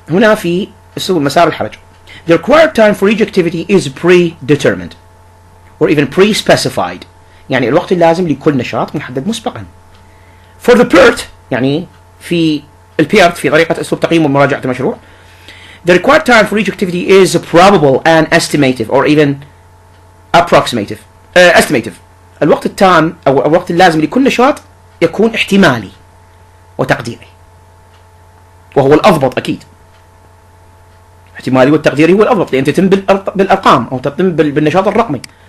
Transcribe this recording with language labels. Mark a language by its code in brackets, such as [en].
[ar] هنا في أسلوب المسار الحرج. [en] The required time for each activity is predetermined or even pre-specified. [ar] يعني الوقت اللازم لكل نشاط محدد مسبقا. [en] For the PERT [ar] يعني في البيرت في طريقة أسلوب تقييم ومراجعة المشروع. [en] The required time for each activity is probable and estimative or even approximative. Estimative. [ar] الوقت التام أو الوقت اللازم لكل نشاط يكون احتمالي وتقديري، وهو الأضبط أكيد. احتمالي والتقديري هو الأضبط لأن تتم بالأرقام أو تتم بالنشاط الرقمي.